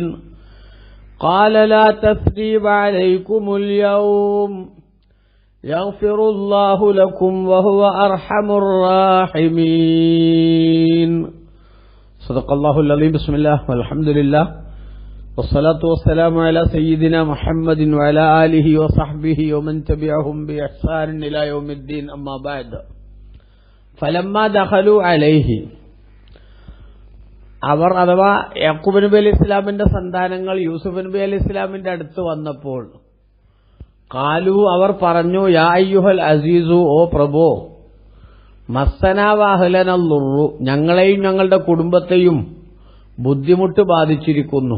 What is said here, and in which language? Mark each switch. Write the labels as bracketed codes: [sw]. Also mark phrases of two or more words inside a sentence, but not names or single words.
[ar] قال لا تثريب عليكم اليوم يغفر الله لكم وهو أرحم الراحمين. صدق الله العظيم. بسم الله والحمد لله والصلاة والسلام على سيدنا محمد وعلى آله وصحبه ومن تبعهم بإحسان إلى يوم الدين. أما بعد. فلما دخلوا عليه, [ml] അവർ അഥവാ യാക്കൂബ് നബി അലൈഹി ഇസ്ലാമിന്റെ സന്താനങ്ങൾ യൂസുഫ് നബി അലൈഹി ഇസ്ലാമിന്റെ അടുത്ത് വന്നപ്പോൾ ഖാലു, അവർ പറഞ്ഞു, [ar] يا أيها العزيز, [ml] ഓ പ്രഭോ, [ar] مسنا وأهلنا الضر, [ml] ഞങ്ങളെയും ഞങ്ങളുടെ കുടുംബത്തെയും ബുദ്ധിമുട്ട് ബാധിച്ചിരിക്കുന്നു.